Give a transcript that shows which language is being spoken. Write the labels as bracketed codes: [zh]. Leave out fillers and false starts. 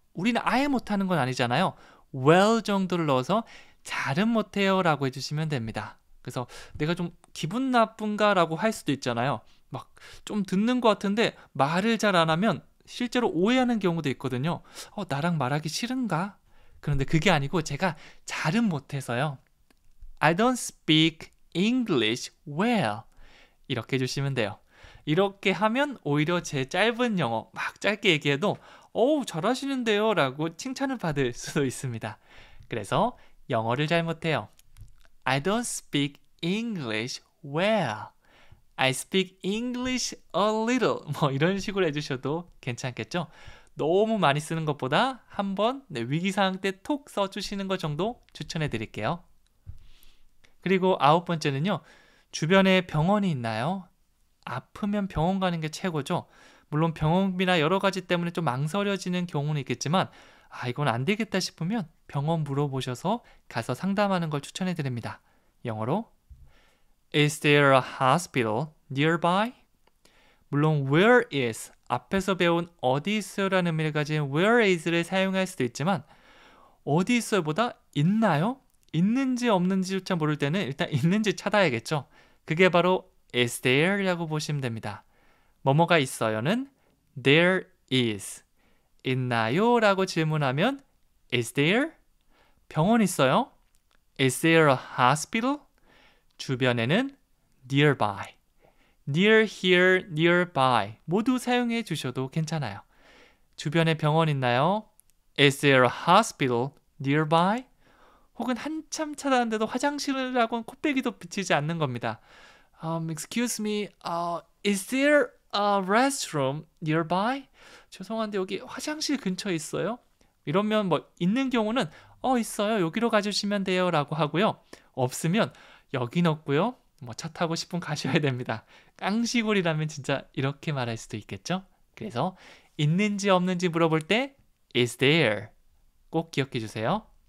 [ko] 우리는 아예 못하는 건 아니잖아요. well 정도를 넣어서 잘은 못해요 라고 해주시면 됩니다. 그래서 내가 좀 기분 나쁜가 라고 할 수도 있잖아요. 막 좀 듣는 것 같은데 말을 잘 안 하면 실제로 오해하는 경우도 있거든요. 나랑 말하기 싫은가? 그런데 그게 아니고 제가 잘은 못해서요. [en] I don't speak English well. [ko] 이렇게 해주시면 돼요. 이렇게 하면 오히려 제 짧은 영어 막 짧게 얘기해도 잘하시는데요 라고 칭찬을 받을 수도 있습니다. 그래서 영어를 잘 못해요. [en] I don't speak English well. I speak English a little. [ko] 뭐 이런 식으로 해주셔도 괜찮겠죠? 너무 많이 쓰는 것보다 한번 위기상황 때 톡 써주시는 것 정도 추천해 드릴게요. 그리고 9번째는요. 주변에 병원이 있나요? 아프면 병원 가는 게 최고죠. 물론 병원비나 여러 가지 때문에 좀 망설여지는 경우는 있겠지만 이건 안 되겠다 싶으면 병원 물어보셔서 가서 상담하는 걸 추천해 드립니다. 영어로 [en] Is there a hospital nearby? [ko] 물론 [en] where is [ko] 앞에서 배운 어디 있어요 라는 의미를 가진 where is를 사용할 수도 있지만 어디 있어요 보다 있나요? 있는지 없는지조차 모를 때는 일단 있는지 찾아야겠죠. 그게 바로 [en] is there [ko] 라고 보시면 됩니다. 뭐뭐가 있어요는 [en] there is. [ko] 있나요? 라고 질문하면 [en] is there? [ko] 병원 있어요? [en] Is there a hospital? [ko] 주변에는 nearby. [en] near, here, nearby [ko] 모두 사용해 주셔도 괜찮아요. 주변에 병원 있나요? [en] Is there a hospital nearby? [ko] 혹은 한참 찾아왔는데도 화장실이라고는 코빼기도 비치지 않는 겁니다. [en] Excuse me, is there a restroom nearby? [ko] 죄송한데 여기 화장실 근처에 있어요? 이러면 뭐 있는 경우는 있어요. 여기로 가주시면 돼요 라고 하고요. 없으면 여긴 없고요. 뭐 차 타고 10분 가셔야 됩니다. 깡시골이라면 진짜 이렇게 말할 수도 있겠죠? 그래서 있는지 없는지 물어볼 때 [en] is there [ko] 꼭 기억해 주세요.